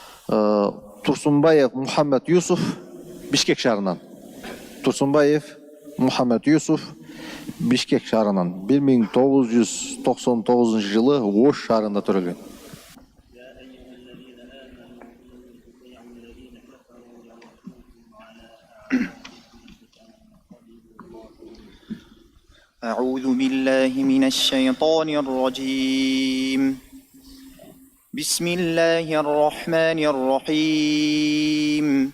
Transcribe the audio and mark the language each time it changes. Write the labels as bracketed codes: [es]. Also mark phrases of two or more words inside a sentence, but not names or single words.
[ky] Tursunbayev Muhammed Yusuf, Bişkek şahırынан. Tursunbayev Muhammed Yusuf, Bişkek şahırынан 1999 жылы Ош шаарында төрөлгөн. [ar] أعوذ بالله من الشيطان الرجيم. بسم الله الرحمن الرحيم.